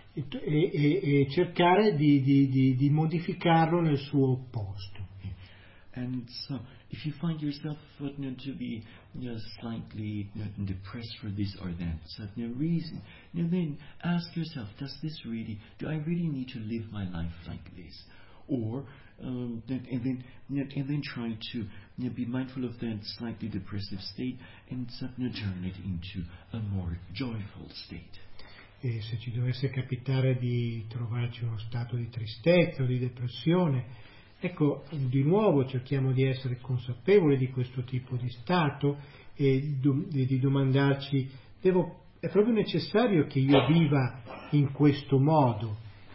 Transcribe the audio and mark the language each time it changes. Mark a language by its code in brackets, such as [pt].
[it] e cercare di modificarlo nel suo opposto. [en] And so if you find yourself to be slightly depressed for this or that certain reason, then ask yourself, does this really, do I really need to live my life like this? Or and then try to be mindful of that slightly depressive state and turn it into a more joyful state. [it] E se ci dovesse capitare di trovarci uno stato di tristezza o di depressione, ecco, di nuovo cerchiamo di essere consapevoli di questo tipo di stato e di domandarci: è proprio necessario che io viva in questo modo?